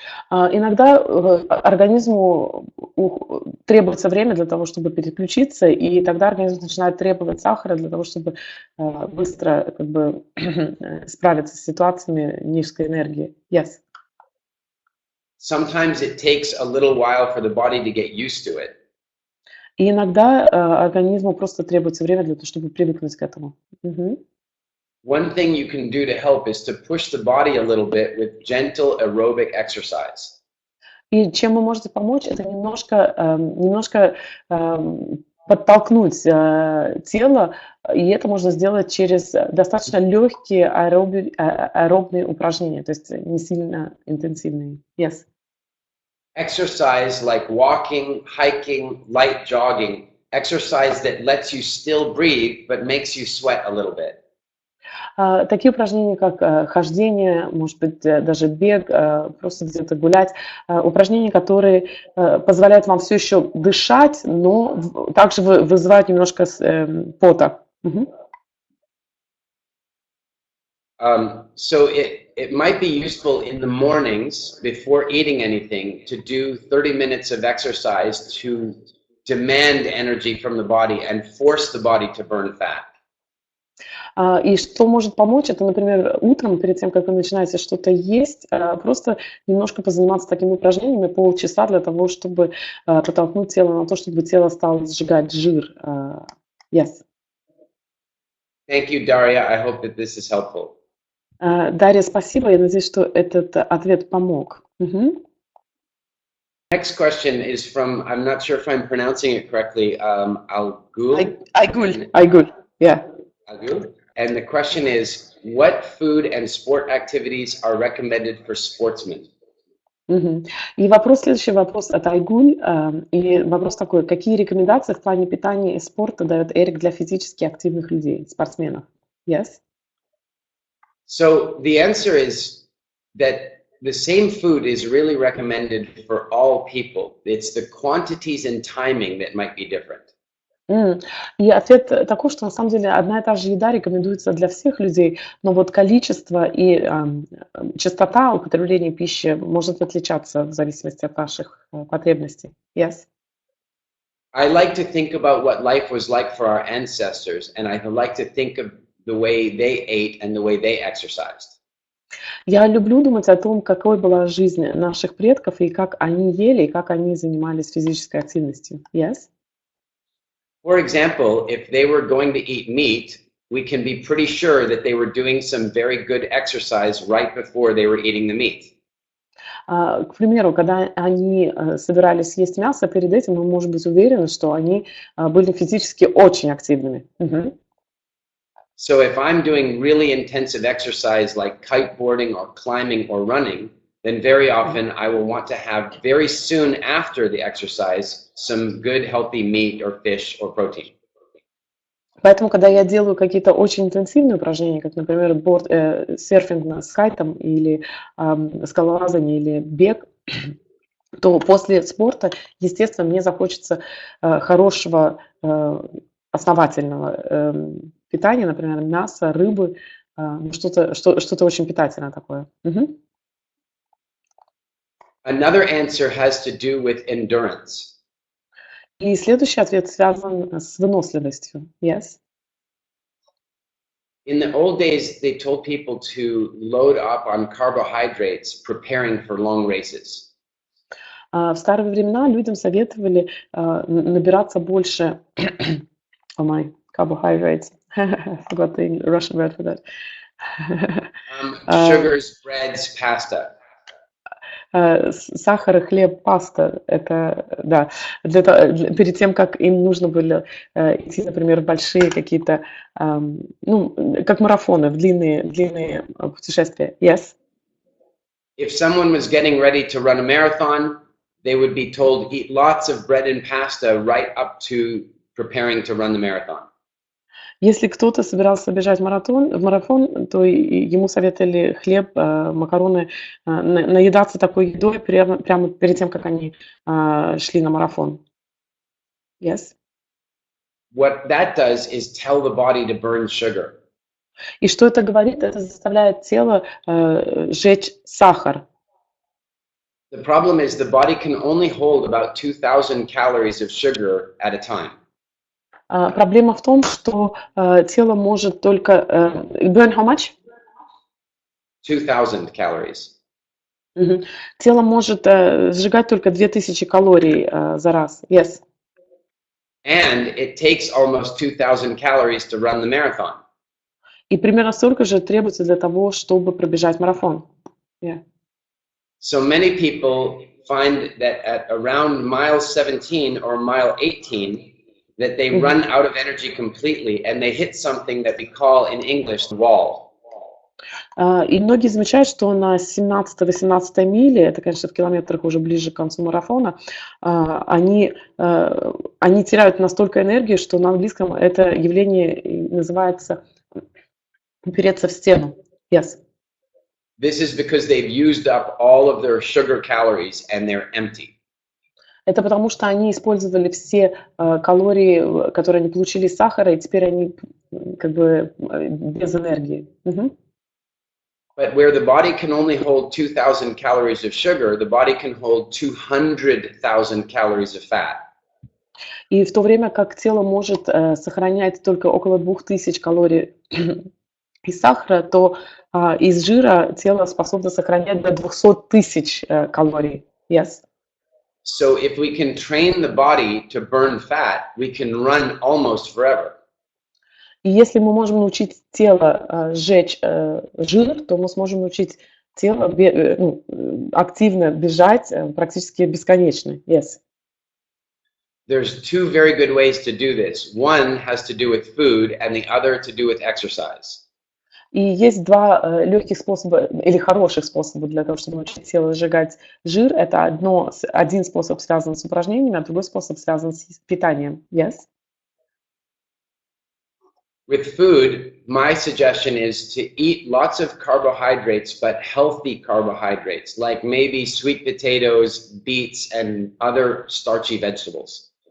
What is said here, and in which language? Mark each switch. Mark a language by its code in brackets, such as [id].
[ru] Иногда организму требуется время для того, чтобы переключиться, и тогда организм начинает требовать сахара для того, чтобы быстро справиться с ситуациями низкой энергии. [en] Yes. Sometimes it takes a little while for the body to get used to it. [ru] И иногда организму просто требуется время для того, чтобы привыкнуть к этому. [en] One thing you can do to help is to push the body a little bit with gentle aerobic exercise. [ru] И чем вы можете помочь, это немножко подтолкнуть тело, и это можно сделать через достаточно легкие аэробные упражнения, то есть не сильно интенсивные. [en] Yes. Exercise like walking, hiking, light jogging, exercise that lets you still breathe but makes you sweat a little bit. [ru] Такие упражнения, как хождение, может быть, даже бег, просто где-то гулять. Упражнения, которые позволяют вам все еще дышать, но также вызывают немножко пота. [en] So it might be useful in the mornings before eating anything to do 30 minutes of exercise to demand energy from the body and force the body to burn fat. [ru] И что может помочь, это, например, утром, перед тем, как вы начинаете что-то есть, просто немножко позаниматься такими упражнениями, полчаса для того, чтобы подтолкнуть тело на то, чтобы тело стало сжигать жир. [en] Yes. Thank you, Daria. I hope that this is helpful. [ru] Дарья, спасибо. Я надеюсь, что этот ответ помог. [en] Next question is from, I'm not sure if I'm pronouncing it correctly, Algul. Айгуль, yeah. Algul. And the question is, what food and sport activities are recommended for sportsmen? [ru] И следующий вопрос от Айгуль. И вопрос такой, какие рекомендации в плане питания и спорта дает Эрик для физически активных людей, спортсменов? [en] Yes? So the answer is that the same food is really recommended for all people. It's the quantities and timing that might be different. [ru] И ответ такой, что на самом деле одна и та же еда рекомендуется для всех людей, но вот количество и частота употребления пищи может отличаться в зависимости от наших потребностей. [en] Yes? I like to think about what life was like for our ancestors, and I like to think of the way they ate and the way they exercised. [ru] Я люблю думать о том, какой была жизнь наших предков и как они ели, и как они занимались физической активностью. [en] Yes? For example, if they were going to eat meat, we can be pretty sure that they were doing some very good exercise right before they were eating the meat. [ru] К примеру, когда они собирались есть мясо, перед этим мы можем быть уверены, что они были физически очень активными. Мгм. [en] So if I'm doing really intensive exercise like kiteboarding or climbing or running, then very often I will want to have very soon after the exercise some good healthy meat or fish or protein. [ru] Поэтому, когда я делаю какие-то очень интенсивные упражнения, как, например, серфинг с кайтом или скалолазание или бег, то после спорта, естественно, мне захочется хорошего основательного питания, например, мяса, рыбы, что-то очень питательное такое. Мгм. [en] Another answer has to do with endurance. [ru] И следующий ответ связан с выносливостью. [en] Yes. In the old days, they told people to load up on carbohydrates preparing for long races. [ru] В старые времена людям советовали набираться больше [en] oh my, carbohydrates. I forgot the Russian word for that. Sugars, breads, pasta. [ru] Сахар, хлеб, паста. Это, да, перед тем, как им нужно было идти, например, в большие какие-то, ну, как марафоны, в длинные путешествия. [en] Yes? If someone was getting ready to run a marathon, they would be told eat lots of bread and pasta right up to preparing to run the marathon. [ru] Если кто-то собирался бежать в марафон, то ему советовали хлеб, макароны, наедаться такой едой прямо перед тем, как они шли на марафон. [en] Yes? What that does is tell the body to burn sugar. [ru] И что это говорит? Это заставляет тело сжечь сахар. [en] The problem is the body can only hold about 2,000 calories of sugar at a time. [ru] Проблема в том, что тело может только... [en] burn how much? 2,000 calories. [ru] Тело может сжигать только 2000 калорий за раз. [en] Yes. And it takes almost 2,000 calories to run the marathon. [ru] И примерно столько же требуется для того, чтобы пробежать марафон. [en] Yeah. So many people find that at around mile 17 or mile 18, that they run out of energy completely and they hit something that we call in English the wall. [ru] И многие замечают, что на 17-18 миле, это, конечно, в километрах уже ближе к концу марафона, они теряют настолько энергии, что на английском это явление называется упереться в стену. [en] Yes. This is because they've used up all of their sugar calories and they're empty. [ru] Это потому, что они использовали все калории, которые они получили из сахара, и теперь они как бы без энергии. [en] But where the body can only hold 2,000 calories of sugar, the body can hold 200,000 calories of fat. [ru] И в то время как тело может сохранять только около 2000 калорий из сахара, то из жира тело способно сохранять до 200 000 калорий. [en] Yes. So if we can train the body to burn fat, we can run almost forever. [ru] И если мы можем научить тело сжечь жир, то мы сможем научить тело активно бежать практически бесконечно. [en] Yes. There's two very good ways to do this. One has to do with food, and the other to do with exercise. [ru] И есть два легких способа или хороших способа для того, чтобы научить тело сжигать жир. Это один способ связан с упражнениями, а другой способ связан с питанием. [en] Yes? With food, my suggestion is to eat lots of carbohydrates, but healthy carbohydrates, like maybe sweet potatoes, beets, and other starchy vegetables.